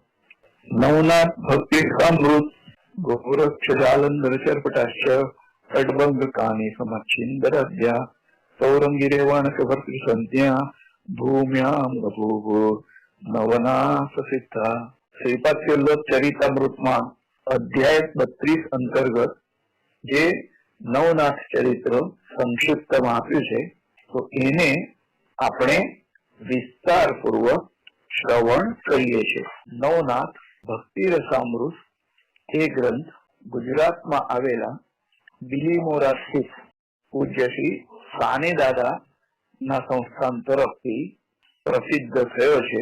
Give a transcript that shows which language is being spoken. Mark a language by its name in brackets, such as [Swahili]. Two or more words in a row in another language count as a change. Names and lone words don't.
[Sanskrit] नवनाथ भक्ति अमृत गोरक्ष जालंधर चरपटाश्च अडभंग कानी समच्छिंदरद्या सौरंगी रेवाणक भर्तृ संज्ञा भूम्याम बभूव नवनाथ सिद्धा। [Gujarati] श्रीपाद वल्लभ चरितामृतમાં અધ્યાય 32 અંતર્ગત જે નવનાથ ચરિત્ર સંક્ષિપ્તમાં આપ્યું છે તો એને આપણે વિસ્તારપૂર્વક શ્રવણ કરીએ છીએ। નવનાથ ભક્તિ રસામૃત એ ગ્રંથ ગુજરાતમાં આવેલા બિલીમોરા સ્થિત પૂજ્ય શ્રી સાને દાદા ના સંસ્થાન તરફથી પ્રસિદ્ધ થયો છે।